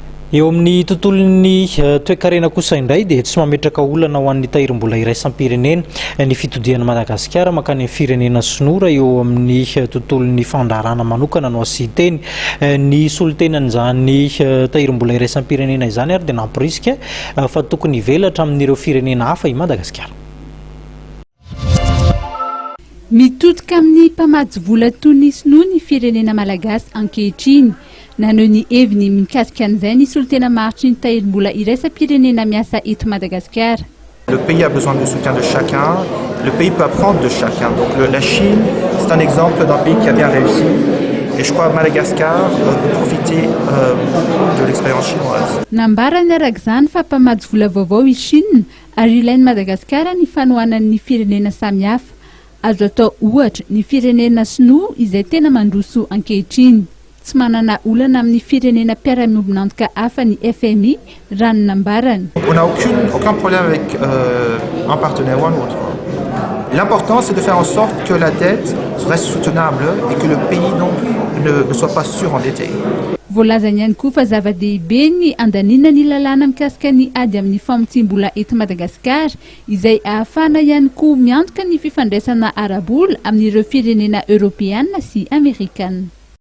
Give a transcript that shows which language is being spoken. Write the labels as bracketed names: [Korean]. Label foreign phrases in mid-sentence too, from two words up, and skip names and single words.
[Malagasy] Eo amin'ny tontolon'ny toe-karena kosa indray dia tsy mametraka olana ho an'ny tahirim-bola iraisam-pirenena ny fitodian'i Madagasikara makany amin'ny firenena sinoa eo amin'ny tontolon'ny fandraharana manokana no asiteny ny solotenan'izany tahirim-bola iraisam-pirenena izany ary dia namporisika fa tokony hivelatra amin'ireo firenena hafa i Madagasikara. Mitodika amin'ny mpamady vola toy ny sinoa ny firenena malagasy ankehitriny. Naneho ny heviny mikasika an'izay ny solitena maritry ny tahirim-bola iraisam-pirenena miasa eto Madagasikara. [French] Le pays a besoin du soutien de chacun, le pays peut apprendre de chacun. Donc la Chine, c'est un exemple d'un pays qui a bien réussi. Et je crois que Madagascar peut profiter de l'expérience chinoise. [Malagasy] Nambarany arak'izany fa mpamady vola vaovao i Chine ary ilain'i Madagasikara ny fanohanan'ny firenena samihafa. Azo atao ohatra ny firenena sinoa izay tena mandroso ankehitriny. Tsy manana olana amin'ny firenena mpiara-miombonantoka hafa ny FMI raha ny nambarany. [French] On n'a aucun problème avec un partenaire ou un autre. L'important c'est de faire en sorte que la dette reste soutenable et que le pays donc ne soit pas surendetté. [Malagasy] Voalazany ihany koa fa zava-dehibe ny andanina ny lalàna mikasika ny ady amin'ny famotsim-bola eto Madagasikara izay ahafahana ihany koa miantoka ny fifandraisana ara-bola amin'ireo firenena Europeana sy Amerikana.